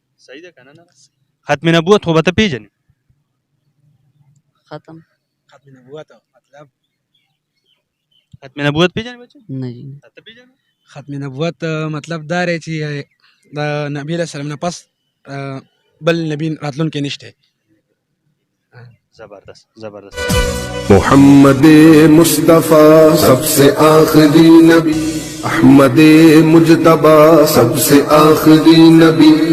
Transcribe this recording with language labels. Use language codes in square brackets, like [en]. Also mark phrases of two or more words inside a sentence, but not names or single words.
[ps] صحیح ده که نه؟ ختم نبوت خو به ته پېژنې؟ ختم نبوت مطلب ختم نبوت پېژنې بچه؟ نه جي. ته پېژنې؟ ختم نبوت مطلب دا دی چې د نبی علیہ السلام نه پس بل نبی راتلونکی نشته. زبردست زبردست. [ur] محمد مصطفیٰ سب سے آخری نبی احمد مجتبیٰ سب سے آخری نبی.